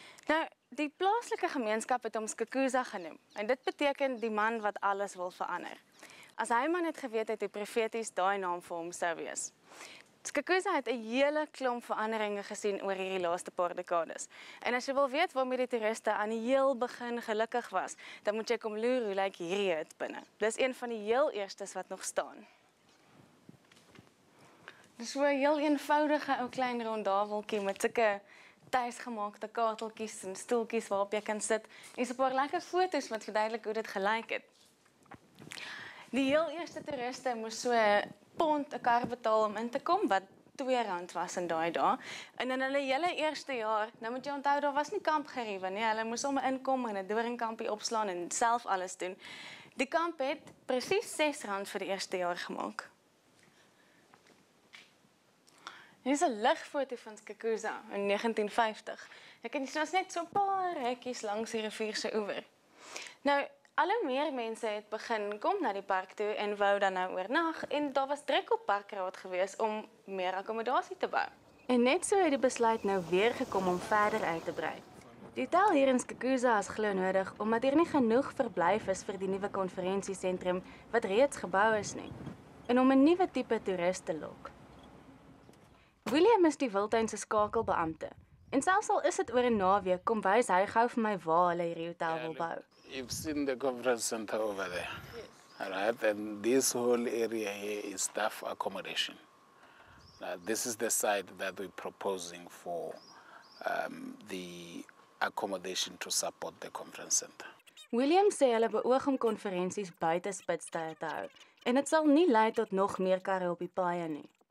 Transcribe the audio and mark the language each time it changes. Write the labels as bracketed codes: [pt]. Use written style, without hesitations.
[af] Nou, die plaaslike gemeenskap het hom Skukuza genoem, en dit beteken die man wat alles wil verander. As hy maar net geweet het hoe profeties daai naam vir hom sou wees. Skukuza het 'n hele klomp veranderinge gesien oor hierdie laaste paar dekades. En as jy wil weet waarmee die toeriste aan die heel begin gelukkig was, dan moet jy kom loer hoe lyk hierdie hut binne. Dis een van die heel eerstes wat nog staan. Dis so 'n heel eenvoudige ou klein rondaveltjie met sulke tuisgemaakte kateltjies en stoeltjies waarop jy kan sit. En so 'n paar lekker foto's wat verduidelik hoe dit gelyk het. Die heel eerste toeriste moes so £1 'n kar betaal om in te kom, wat R2 was in daai dae. En in hulle hele eerste jaar, nou moet jy onthou, daar was nie kampgeriewe nie. Hulle moes sommer inkom en 'n doringkampie opslaan en self alles doen. Die kamp het presies R6 vir die eerste jaar gemaak. Hier is 'n ligfoto van Skukuza in 1950. Ek kan sien ons net so 'n paar hekkies langs die rivier se oewer. Nou, al hoe meer mense het begin kom na die park toe en wou dan nou oornag en daar was druk op parkraad gewees om meer akkommodasie te bou. En net so het die besluit nou weer gekom om verder uit te brei. Die hotel hier in Skukuza is glo nodig omdat hier nie genoeg verblyf is vir die nuwe konferensiesentrum wat reeds gebou is nie en om 'n nuwe tipe toerist te lok. William is die wildtuin se skakelbeampte en selfs al is dit oor 'n naweek, kom wys hy gou vir my waar hulle hierdie hotel wil bou. [en] You've seen the conference center over there. Yes. All right, and this whole area here is staff accommodation. Now, this is the site that we're proposing for the accommodation to support the conference center. [af] William sê hulle beoog om konferensies buite spitstye te hou en dit sal nie lei tot nog meer karre op die paaie nie.